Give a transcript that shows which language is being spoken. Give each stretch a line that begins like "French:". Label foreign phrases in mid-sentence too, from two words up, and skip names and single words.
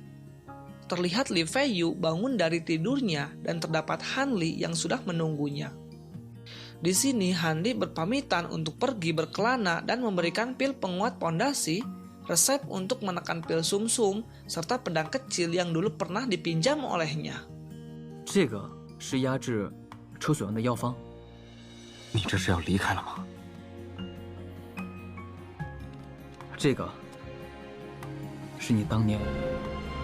Indonesian: Terlihat Li Feiyu bangun dari tidurnya dan terdapat Hanli yang sudah menunggunya. Di sini Hanli berpamitan untuk pergi berkelana dan memberikan pil penguat pondasi, resep untuk menekan pil sumsum, serta pedang kecil yang dulu pernah dipinjam olehnya.
Chinese: 这个是压制车水丸的药方。你这是要离开了吗？这个是你当年